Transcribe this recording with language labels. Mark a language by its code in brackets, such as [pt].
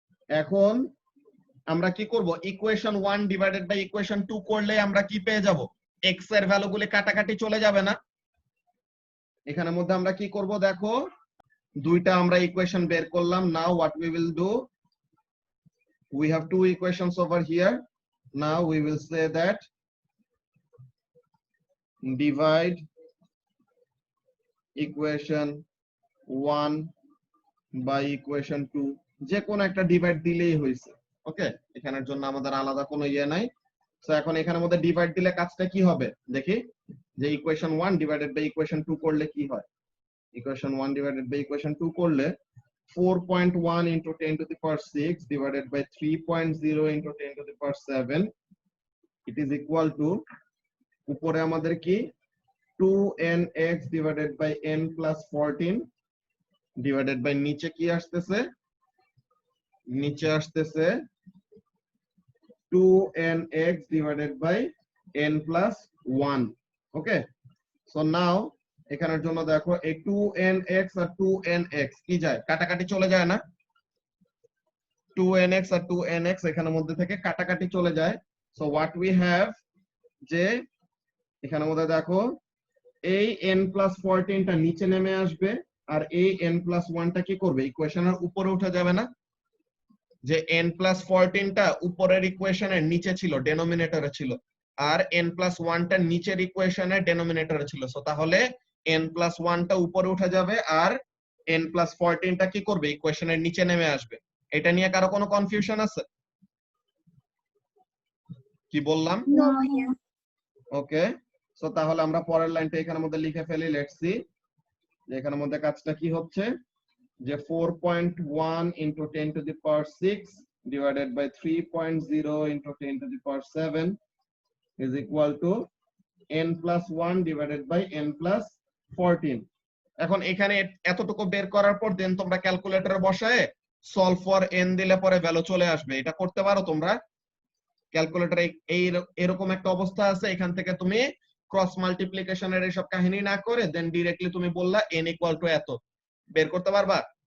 [bn] এখন আমরা কি করব? ইকুয়েশন 1 ডিভাইডেড বাই ইকুয়েশন 2 করলে আমরা কি পেয়ে যাব? x এর ভ্যালুগুলি কাটাকাটি চলে যাবে না? এখানের মধ্যে আমরা কি করব দেখো, দুইটা আমরা ইকুয়েশন বের করলাম। [en] Now what we will do, we have two equations over here. Now we will say that divide equation 1 by equation 2, [bn] যে কোন একটা ডিভাইড দিলেই হইছে। ওকে, এখানের জন্য আমাদের আলাদা কোনো ইয়ে নাই। সো এখন এখানের মধ্যে ডিভাইড দিলে কাজটা কি হবে দেখি, যে ইকুয়েশন 1 ডিভাইডেড বাই ইকুয়েশন 2 করলে কি হয়। ইকুয়েশন 1 ডিভাইডেড বাই ইকুয়েশন 2 করলে [en] 4.1 into 10 to the power 6 divided by 3.0 into 10 to the power 7, it is equal to, [bn] উপরে আমাদের কি [en] 2nx divided by n plus 14 divided by [bn] নিচে কি আসতেছে, নিচে আসতেছে [en] 2nx divided by n plus 1. [bn] Okay, so now এখানের জন্য দেখো এই 2nx আর 2nx কি যায়, কাটাকাটি চলে যায় না, 2nx আর 2nx এখানের মধ্যে থেকে কাটাকাটি চলে যায়। [en] so what we have, [bn] যে এখানের মধ্যে দেখো এই n plus 14 টা নিচে নেমে আসবে, আর এই n plus 1 টা কি করবে, ইকুয়েশনের উপরে উঠে যাবে না। যে n plus 14 টা উপরের ইকুয়েশনের নিচে ছিল, ডেনোমিনেটরে ছিল, আর n plus 1 টা নিচের ইকুয়েশনের ডেনোমিনেটরে ছিল। সো তাহলে n plus 1 টা উপরে উঠে যাবে, আর n plus 14 টা কি করবে, ইকুয়েশনের নিচে নেমে আসবে। এটা নিয়ে কারো কোনো কনফিউশন আছে? কি বললাম? [en] No, ভাইয়া। [bn] ওকে, সো তাহলে আমরা পরের লাইনটা এখানের মধ্যে লিখে ফেলি। লেটস সি, যে এখানের মধ্যে কাজটা কি হচ্ছে, যে [en] 4.1 into 10 to the power 6 divided by 3.0 into 10 to the power 7 is equal to n plus 1 divided by n plus 14. [bn] এখন এখানে এতটুকু বের করার পর দেন তোমরা ক্যালকুলেটরে বসায় সলভ ফর n দিলে পরে ভ্যালু চলে আসবে। এটা করতে পারো তোমরা ক্যালকুলেটরে। এই এরকম একটা অবস্থা আছে, এখান থেকে তুমি ক্রস মাল্টিপ্লিকেশনের এইসব কাহিনী না করে দেন ডিরেক্টলি তুমি বললা n ইকুয়াল টু এত, বের করতে পারবা।